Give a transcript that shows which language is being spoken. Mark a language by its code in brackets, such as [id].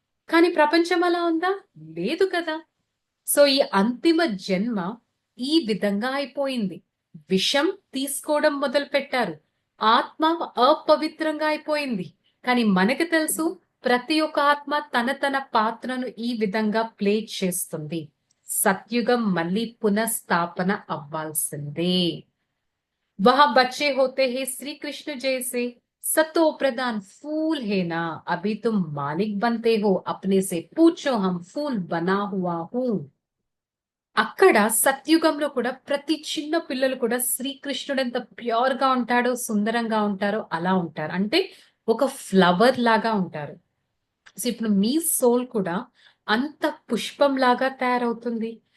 [te] కానీ ప్రపంచం అలా ఉందా? లేదు కదా. సో ఈ అంతిమ జన్మ ఈ విధంగా అయిపోయింది. విషం తీసుకోవడం మొదలు పెట్టారు. ఆత్మ అపవిత్రంగా అయిపోయింది. కానీ మనకు తెలుసు ప్రతి ఒక్క ఆత్మ తన తన పాత్రను ఈ విధంగా ప్లే చేస్తుంది. సత్యుగం మళ్ళీ పునఃస్థాపన అవ్వాల్సిందే. [hi] वहां बच्चे होते हैं श्री कृष्ण जैसे, सतो प्रधान फूल है ना, अभी तुम मालिक बनते हो, अपने से पूछो हम फूल बना हुआ हूं. [te] అక్కడ సత్యుగంలో కూడా ప్రతి చిన్న పిల్లలు కూడా శ్రీకృష్ణుడు ఎంత ప్యూర్ గా ఉంటాడో, సుందరంగా ఉంటారో అలా ఉంటారు. అంటే ఒక ఫ్లవర్ లాగా ఉంటారు. సో ఇప్పుడు మీ సోల్ కూడా అంత పుష్పం లాగా తయారవుతుంది.